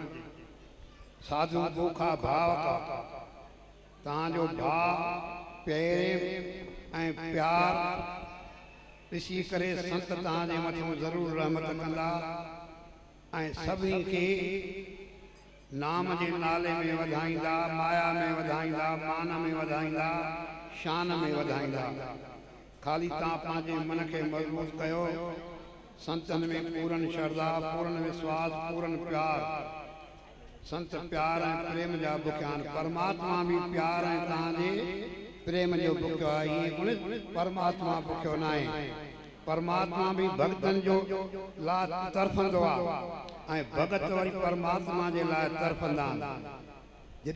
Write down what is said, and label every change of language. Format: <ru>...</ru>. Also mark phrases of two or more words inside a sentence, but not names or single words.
<sd>साधू बुखा भाव तव्हांजो भाव प्रेम ऐं प्यार ॾिसी करे संत तव्हांजे मथां ज़रूरु रहमत कंदा ऐं सभिनी खे नाम जे नाले में वधाईंदा, माया में वधाईंदा, मान में वधाईंदा, शान में वधाईंदा। खाली तव्हां पंहिंजे मन खे मज़बूत कयो। संतनि में पूरन श्रद्धा, पूरन विश्वास, पूरन प्यार। संत प्यार ऐं प्रेम जा बुखिया आहिनि। परमात्मा बि प्यार ऐं तव्हांजे प्रेम जो बुखियो आहे। हीअं परमात्मा बुखियो न आहे। परमात्मा भी भक्तन जो ला तरफंदो आहे ऐं भगत वरी परमात्मा जे लाइ तरफंदा आहिनि।</sd>